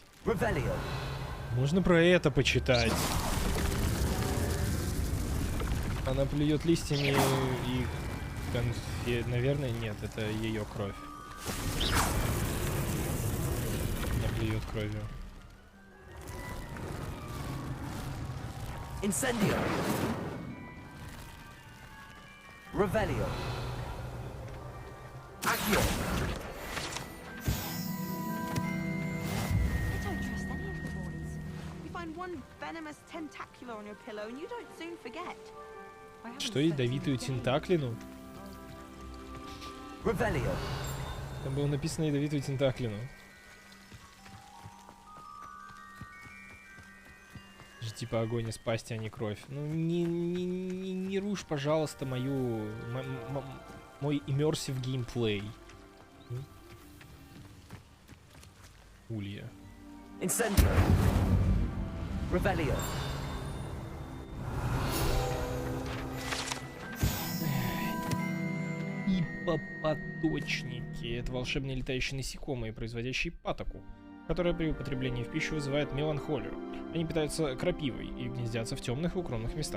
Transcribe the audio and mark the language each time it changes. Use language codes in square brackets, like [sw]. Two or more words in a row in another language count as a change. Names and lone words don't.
[ru] Можно про это почитать. Она плюет листьями и конфет. Наверное, нет, это ее кровь. Она плюет кровью. [la] Incendio. Revelio. Accio. [en] I don't trust any of the boys. You find one venomous tentacular on your pillow and you don't soon forget. [ru] Что, ядовитую тентаклину? [la] Revelio. [ru] Там было написано ядовитую тентаклину. Типа огонь из пасти, а не кровь. Ну не рушь, пожалуйста, мой immersive геймплей. Улья. [la] Incendio. Revelio. [ru] Ипопоточники. Это волшебные летающие насекомые, производящие патоку, которая при употреблении в пищу вызывает меланхолию. Они питаются крапивой и гнездятся в темных и укромных местах.